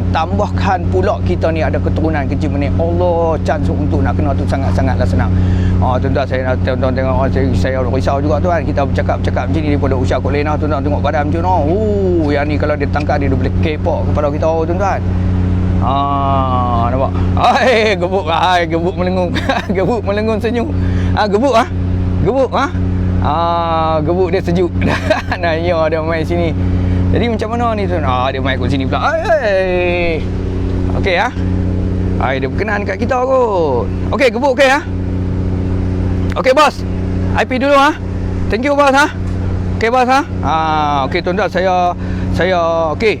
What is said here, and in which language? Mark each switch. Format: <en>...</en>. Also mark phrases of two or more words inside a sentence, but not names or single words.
<ms>Tambahkan pula kita ni ada keturunan kencing manis, Allah, chance untuk nak kena tu sangat-sangatlah senang. Tuan-tuan, saya nak tuan-tuan tengok, saya risau juga tuan. Kita bercakap macam ni daripada usia kot Lena tuan-tuan, tengok badan macam ni. Yang ni kalau dia tangkap dia boleh kepok kepala kita tuan-tuan. Nampak? Gebuk. Gebuk melengung. Gebuk melengung senyum. Gebuk gebuk dia sejuk. Nah, ya dia main sini. Jadi macam mana ni tuan? Dia main kat sini pula. Okey dia berkenan kat kita kot. Okey, gebuk okey Okey bos. IP dulu</ms> <en>Thank you</en> <ms>bos Okey bos okey tuan-tuan, saya okey.</ms>